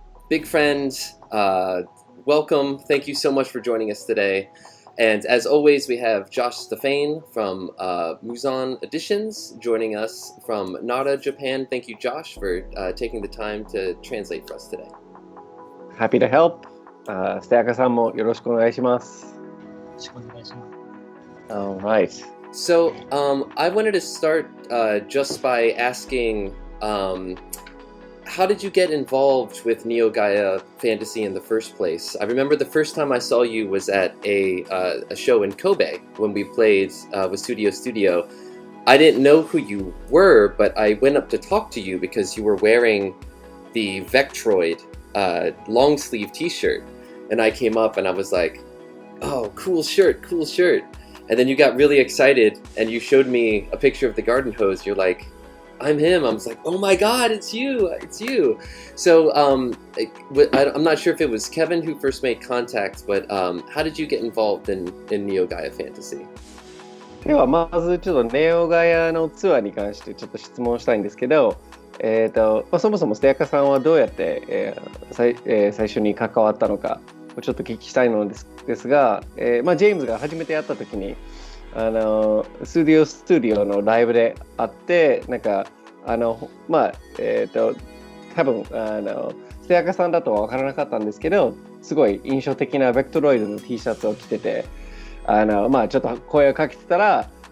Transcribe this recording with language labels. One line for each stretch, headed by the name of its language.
English: Big friend, welcome. Thank you so much for joining us today. And as always, we have Josh Stefane from Muzan Editions joining us from Nara, Japan. Thank you, Josh, for taking the time to translate for us today. Happy to help.
Japanese: Stayaka-sanもよろしくお願いします。
English: All right. So I wanted to start just by asking, how did you get involved with Neo-Gaya Fantasy in the first place? I remember the first time I saw you was at a show in Kobe when we played with Studio. I didn't know who you were, but I went up to talk to you because you were wearing the Vectroid long sleeve t-shirt. And I came up and I was like, oh, cool shirt. And then you got really excited and you showed me a picture of the garden hose. You're like, I'm him. I was like, oh my God, it's you. So I'm not sure if it was Kevin who first made contact, but how did you get involved in Neo-Gaya Fantasy?
Japanese: ではまずちょっとネオガヤのツアーに関してちょっと質問したいんですけど、そもそもステヤカさんはどうやって、最初に関わったのかをちょっと聞きしたいのですが、ジェームズが初めて会った時にスタジオのライブで会ってなんか多分ステヤカさんだとは分からなかったんですけど、すごい印象的なベクトロイドの T シャツを着ててちょっと声をかけてたら、